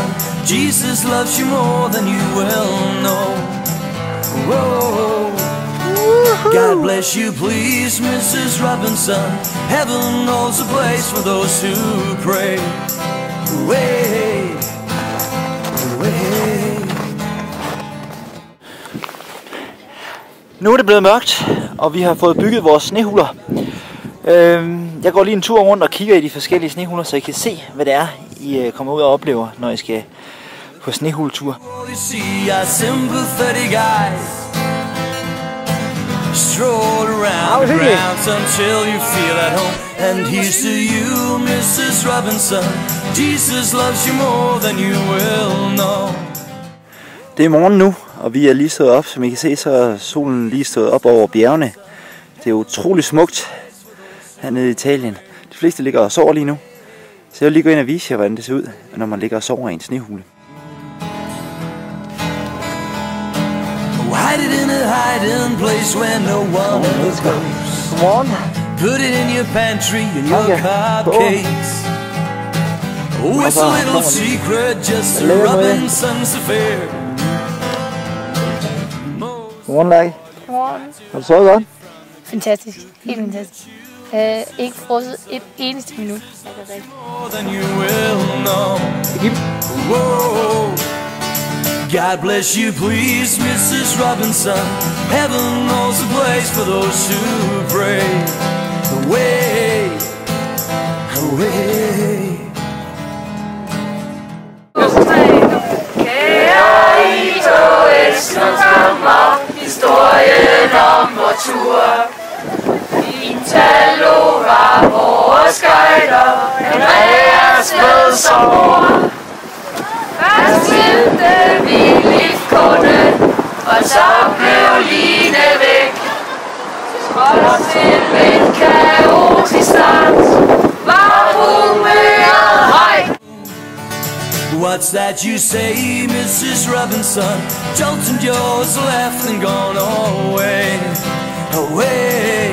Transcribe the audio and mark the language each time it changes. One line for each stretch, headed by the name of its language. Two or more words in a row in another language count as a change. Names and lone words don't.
English: Jesus loves you more than you will know. Whoa. God bless you, please, Mrs. Robinson. Heaven knows a place for those who pray. Way, way.
Danish: Nu er det blevet mørkt, og vi har fået bygget vores snehuler. Jeg går lige en tur rundt og kigger i de forskellige snehuler, så I kan se, hvad det er, I kommer ud og oplever, når I skal på snehuletur.
English: Stroll around the grounds until you feel at home. And here's to you, Mrs. Robinson. Jesus loves you more than you will know.
Danish: Det er morgen nu, og vi er lige stået op. Som I kan se, så er solen lige stået op over bjergene. Det er utroligt smukt hernede i Italien. De fleste ligger og sover lige nu. Så jeg vil lige gå ind og vise jer, hvordan det ser ud, når man ligger og sover i en snehule.
English: Hide it in a hiding place where no one else goes. Come on. Put it in your pantry and your cupcakes. Oh, it's a little secret, just a Robinson's affair.
Danish: Godmorgen, Lærke. Godmorgen. Har du sovet godt? Fantastisk. Helt fantastisk. Ikke frosset et eneste minut.
English: God bless you, please, Mrs. Robinson. Heaven knows a place for those who pray. Away, away.
Danish: Kære I tog Estlands kammer, historien om vor tur. Italo var vores guider, Andreas med som mor. Først sendte vi liftkortet, og så blev Line væk. Og til en kaotisk start var humøret højt.
English: What's that you say, Mrs. Robinson? Jolton Joe's left and gone away, away.